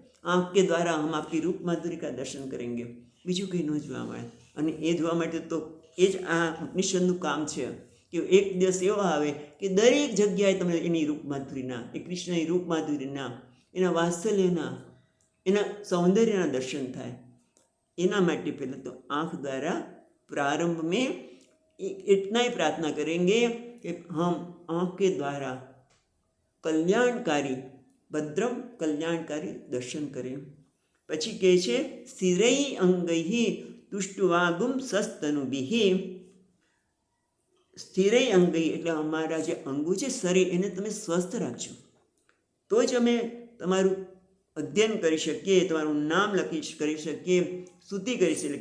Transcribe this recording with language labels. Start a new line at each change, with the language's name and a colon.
Hindi: આંખ કે દ્વારા હમ આપકી રૂપ માધુરી કા દર્શન કરેંગે.
Gujarati: બીજું કંઈ ન જોવા મળે. અને એ જોવા માટે તો એ જ આ ઉપનિષદનું કામ છે કે એક દિવસ એવો આવે કે દરેક જગ્યાએ તમને એની રૂપ માધુરીના, એ કૃષ્ણની રૂપ માધુરીના, એના વાત્સલ્યના, એના સૌંદર્યના દર્શન થાય. એના માટે પહેલાં તો આંખ દ્વારા
Hindi: प्रारंभ में इतना ही प्रार्थना करेंगे कि हम आँख के द्वारा कल्याणकारी भद्रम कल्याणकारी दर्शन करें.
Gujarati: પછી કહે છે સ્થિરૈ અંગૈ તુષ્ટવાગુમ સસ્તનુભિ. સ્થિરૈ અંગૈ એટલે અમારા જે અંગો છે શરીર, એને તમે સ્વસ્થ રાખજો તો જ અમે તમારું અધ્યયન કરી શકીએ, તમારું નામ કરી શકીએ, સ્તુતિ કરી શકીએ.